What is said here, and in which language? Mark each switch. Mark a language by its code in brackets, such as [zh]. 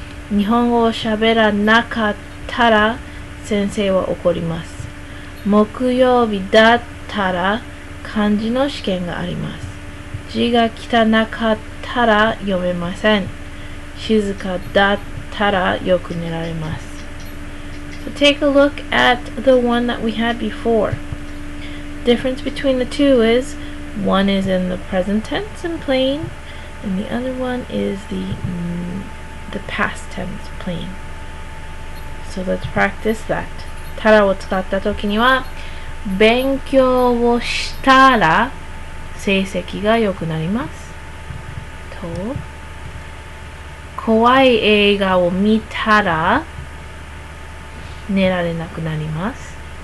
[ja] 日本語を喋らなかったら先生は怒ります。木曜日だったら漢字の試験があります。字が汚かったら読めません。静かだったらよく寝られます。 [en] So take a look at the one that we had before. Difference between the two is one is in the present tense and plain, and the other one is the past tense plain. So let's practice that. [ja] たらを使ったときには、勉強をしたら成績が良くなります。と、怖い映画を見たら寝られなくなります。